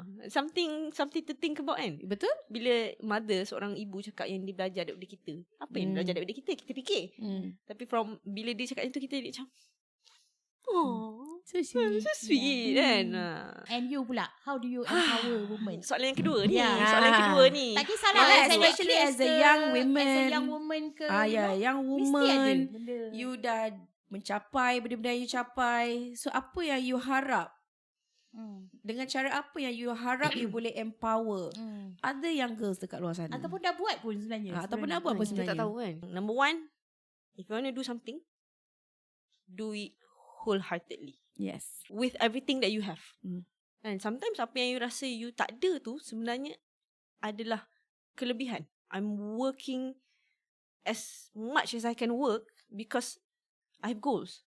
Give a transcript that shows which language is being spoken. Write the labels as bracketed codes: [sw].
[en] Something to think about kan. [ms] Betul. Bila mother, seorang ibu cakap yang dia belajar daripada kita, apa yang dia belajar daripada kita fikir. Tapi bila dia cakap itu, kita macam [en] So sweet. so sweet kan. And you pula, how do you empower women? [ms] Soalan yang kedua ni. [en] Yeah. [ms] Soalan yang kedua ni. Tak kisahlah [en] Especially as a young women. As a young woman ke. Young [ms] Mesti ada [en] woman. [ms] benda. You dah mencapai benda-benda yang you capai. So apa yang you harap? Dengan cara apa yang you harap you boleh [en] empower other young girls [ms] dekat luar sana? Ataupun dah buat pun sebenarnya. Ataupun dah buat pun Kita tak sebenarnya. tahu kan. [en] Number one, if you want to do something, do it wholeheartedly. Yes. With everything that you have. And [ms] And sometimes apa yang you rasa you tak ada tu sebenarnya adalah kelebihan. [en] I'm working as much as I can work because I have goals.